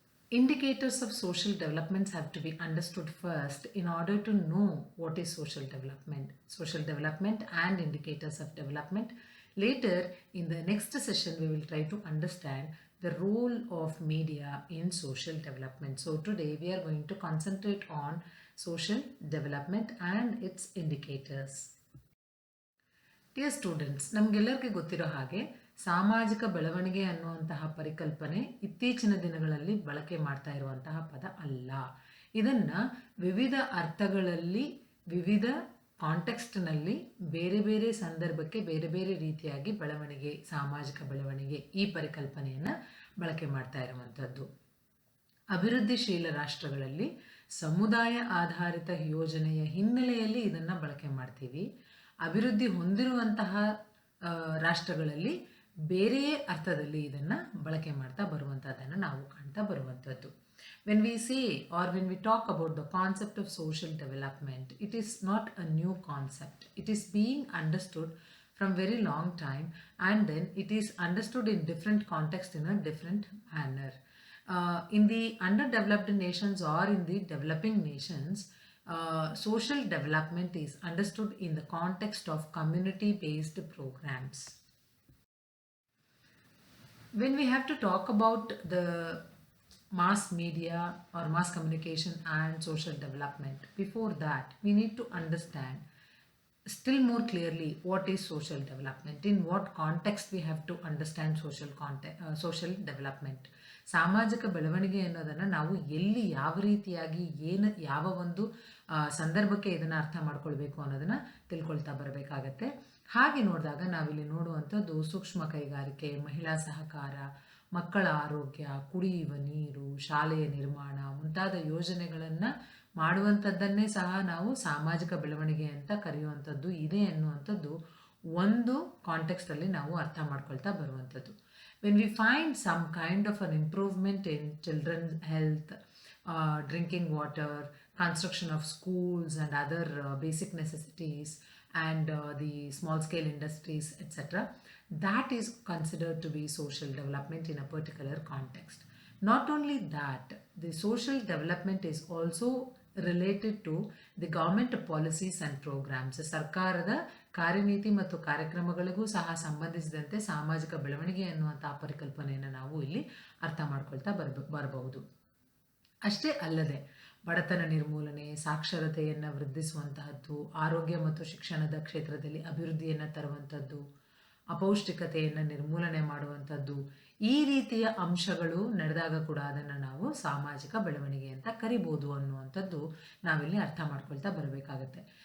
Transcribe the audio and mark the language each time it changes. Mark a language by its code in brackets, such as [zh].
[en] Indicators of social developments have to be understood first in order to know what is social development and indicators of development. Later, in the next session, we will try to understand the role of media in social development. So today we are going to concentrate on social development and its indicators. Dear students, [kn] ನಮಗೆಲ್ಲರಿಗೂ ಗೊತ್ತಿರೋ ಹಾಗೆ ಸಾಮಾಜಿಕ ಬೆಳವಣಿಗೆ ಅನ್ನುವಂತಹ ಪರಿಕಲ್ಪನೆ ಇತ್ತೀಚಿನ ದಿನಗಳಲ್ಲಿ ಬಳಕೆ ಮಾಡ್ತಾ ಇರುವಂತಹ ಪದ ಅಲ್ಲ. ಇದನ್ನು ವಿವಿಧ ಅರ್ಥಗಳಲ್ಲಿ ವಿವಿಧ ಕಾಂಟೆಕ್ಸ್ಟ್ನಲ್ಲಿ ಬೇರೆ ಬೇರೆ ಸಂದರ್ಭಕ್ಕೆ ಬೇರೆ ಬೇರೆ ರೀತಿಯಾಗಿ ಬೆಳವಣಿಗೆ, ಸಾಮಾಜಿಕ ಬೆಳವಣಿಗೆ ಈ ಪರಿಕಲ್ಪನೆಯನ್ನು ಬಳಕೆ ಮಾಡ್ತಾ ಇರುವಂಥದ್ದು. ಅಭಿವೃದ್ಧಿಶೀಲ ರಾಷ್ಟ್ರಗಳಲ್ಲಿ ಸಮುದಾಯ ಆಧಾರಿತ ಯೋಜನೆಯ ಹಿನ್ನೆಲೆಯಲ್ಲಿ ಇದನ್ನು ಬಳಕೆ ಮಾಡ್ತೀವಿ. ಅಭಿವೃದ್ಧಿ ಹೊಂದಿರುವಂತಹ ರಾಷ್ಟ್ರಗಳಲ್ಲಿ ಬೇರೆಯೇ ಅರ್ಥದಲ್ಲಿ ಇದನ್ನು ಬಳಕೆ ಮಾಡ್ತಾ ಬರುವಂಥದ್ದನ್ನು ನಾವು ಕಾಣ್ತಾ ಬರುವಂಥದ್ದು. [en] When we say or when we talk about the concept of social development, it is not a new concept. It is being understood from very long time, and then it is understood in different context in a different manner. In the underdeveloped nations or in the developing nations, social development is understood in the context of community-based programs. When we have to talk about the mass media or mass communication and social development, before that we need to understand still more clearly what is social development, in what context we have to understand social development. [kn] ಸಾಮಾಜಿಕ ಬೆಳವಣಿಗೆ ಅನ್ನೋದನ್ನು ನಾವು ಎಲ್ಲಿ ಯಾವ ರೀತಿಯಾಗಿ ಯಾವ ಒಂದು ಸಂದರ್ಭಕ್ಕೆ ಇದನ್ನು ಅರ್ಥ ಮಾಡ್ಕೊಳ್ಬೇಕು ಅನ್ನೋದನ್ನು ತಿಳ್ಕೊಳ್ತಾ ಬರಬೇಕಾಗತ್ತೆ. ಹಾಗೆ ನೋಡಿದಾಗ ನಾವಿಲ್ಲಿ ನೋಡುವಂಥದ್ದು ಸೂಕ್ಷ್ಮ ಕೈಗಾರಿಕೆ, ಮಹಿಳಾ ಸಹಕಾರ, ಮಕ್ಕಳ ಆರೋಗ್ಯ, ಕುಡಿಯುವ ನೀರು, ಶಾಲೆಯ ನಿರ್ಮಾಣ ಮುಂತಾದ ಯೋಜನೆಗಳನ್ನು ಮಾಡುವಂಥದ್ದನ್ನೇ ಸಹ ನಾವು ಸಾಮಾಜಿಕ ಬೆಳವಣಿಗೆ ಅಂತ ಕರೆಯುವಂಥದ್ದು ಇದೆ ಅನ್ನುವಂಥದ್ದು ಒಂದು ಕಾಂಟೆಕ್ಸ್ಟಲ್ಲಿ ನಾವು ಅರ್ಥ ಮಾಡ್ಕೊಳ್ತಾ ಬರುವಂಥದ್ದು. [en] When we find some kind of an improvement in children's health, drinking water, construction of schools and other basic necessities, and the small scale industries, etc., that is considered to be social development in a particular context. Not only that, the social development is also related to the government policies and programs. [kn] ಸರ್ಕಾರದ ಕಾರ್ಯನೀತಿ ಮತ್ತು ಕಾರ್ಯಕ್ರಮಗಳಿಗೂ ಸಹ ಸಂಬಂಧಿಸಿದಂತೆ ಸಾಮಾಜಿಕ ಬೆಳವಣಿಗೆ ಅನ್ನುವಂತಹ ಪರಿಕಲ್ಪನೆಯನ್ನು ನಾವು ಇಲ್ಲಿ ಅರ್ಥ ಮಾಡ್ಕೊಳ್ತಾ ಬರಬಹುದು. ಅಷ್ಟೇ ಅಲ್ಲದೆ ಬಡತನ ನಿರ್ಮೂಲನೆ, ಸಾಕ್ಷರತೆಯನ್ನು ವೃದ್ಧಿಸುವಂತಹದ್ದು, ಆರೋಗ್ಯ ಮತ್ತು ಶಿಕ್ಷಣದ ಕ್ಷೇತ್ರದಲ್ಲಿ ಅಭಿವೃದ್ಧಿಯನ್ನು ತರುವಂಥದ್ದು, ಅಪೌಷ್ಟಿಕತೆಯನ್ನು ನಿರ್ಮೂಲನೆ ಮಾಡುವಂಥದ್ದು, ಈ ರೀತಿಯ ಅಂಶಗಳು ನಡೆದಾಗ ಕೂಡ ಅದನ್ನು ನಾವು ಸಾಮಾಜಿಕ ಬೆಳವಣಿಗೆ ಅಂತ ಕರಿಬೋದು ಅನ್ನುವಂಥದ್ದು ನಾವಿಲ್ಲಿ ಅರ್ಥ ಮಾಡ್ಕೊಳ್ತಾ ಬರಬೇಕಾಗತ್ತೆ.